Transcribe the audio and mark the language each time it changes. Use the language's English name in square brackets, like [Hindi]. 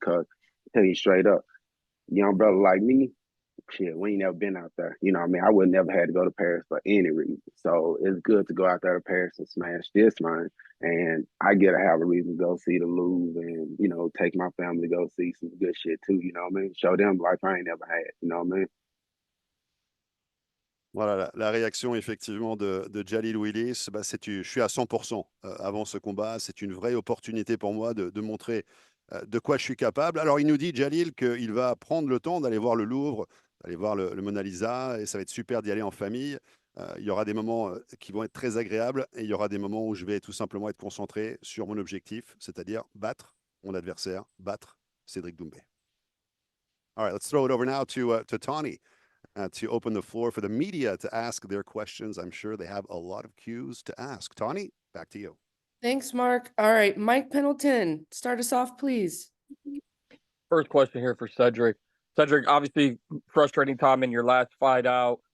[English] Cause tell you straight up, young brother like me, shit, we ain't never been out there. You know what I mean? I would never had to go to Paris for any reason. So it's good to go out there to Paris and smash this, man. And I get to have a reason to go see the Louvre and, take my family to go see some good shit too, you know what I mean? Show them life I ain't never had, you know what I mean? [French] Voilà, la réaction effectivement de Jaleel Willis, je suis à 100% avant ce combat. C'est une vraie opportunité pour moi de montrer de quoi je suis capable. Alors, il nous dit, Jaleel, qu'il va prendre le temps d'aller voir le Louvre, d'aller voir le Mona Lisa, et ça va être super d'y aller en famille. Il y aura des moments qui vont être très agréables, et il y aura des moments où je vais tout simplement être concentré sur mon objectif, c'est-à-dire battre mon adversaire, battre Cedric Doumbe. [English] All right, let's throw it over now to Tawny to open the floor for the media to ask their questions. I'm sure they have a lot of cues to ask. Tawny, back to you. Thanks, Mark. All right, Mike Pendleton, start us off, please. First question here for Cedric. Cedric, obviously frustrating time in your last fight out.